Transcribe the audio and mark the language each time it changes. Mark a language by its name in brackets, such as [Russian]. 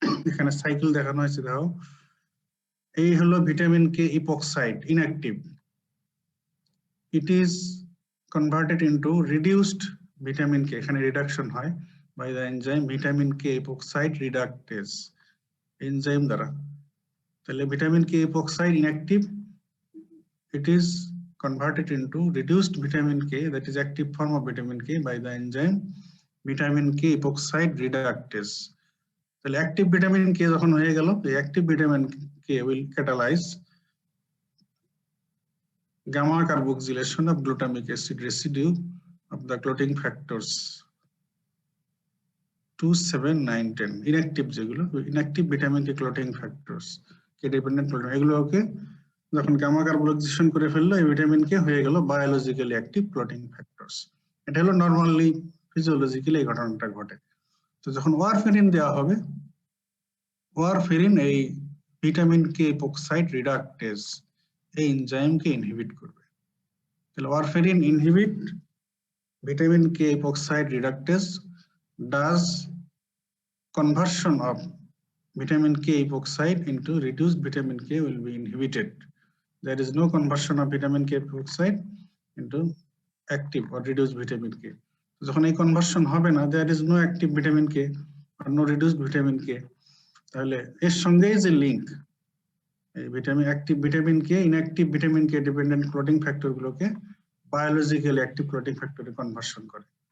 [Bangla] এখানে সাইকেল দেখানো হয়েছে, দেখো এই হলো vitamin K ইপক্সাইড inactive, it is converted into reduced vitamin K, এখানে রিডাকশন হয় by the enzyme vitamin K ইপক্সাইড রিডাকটেজ enzyme দ্বারা। [English] তাহলে vitamin K epoxide inactive, it is converted into reduced vitamin K, that is active form of vitamin K, by the enzyme vitamin K epoxide reductase. [Bangla] তাহলে active vitamin K [English] যখন হয়ে গেল, এই active vitamin K will catalyze gamma carboxylation of glutamic acid residue of the clotting factors 2, 7, 9, 10. [Bangla] Inactive যেগুলো inactive vitamin K clotting factors কে dependent clotting, এগুলোকে যখন gamma carboxylation করে ফেললো এই ভিটামিন কে হয়ে গেল বায়োলজিক্যালি অ্যাক্টিভ ক্লটিং ফ্যাক্টরস। এটা হলো নরমালি ফিজিওলজিক্যালি এই ঘটনাটা ঘটে। তো যখন ওয়ারফেরিন দেওয়া হবে, ওয়ারফেরিন এই ভিটামিন কে ইপক্সাইড রিডাকটেজ এই এনজাইমকে ইনহিবিট করবে। [English] তাহলে warfarin inhibit vitamin K epoxide reductase, does conversion of vitamin K epoxide into reduced vitamin K will be inhibited. There is no conversion of vitamin K epoxide into active or reduced vitamin K. [Bangla] যখন এই conversion হবে না, [English] there is no active vitamin K or no reduced vitamin K, [Bangla] তাহলে এর সঙ্গে যে link এই vitamin active vitamin K inactive vitamin K dependent clotting factor গুলোকে বায়োলজিক্যালি অ্যাক্টিভ ক্লটিং ফ্যাক্টরে কনভার্সন করে।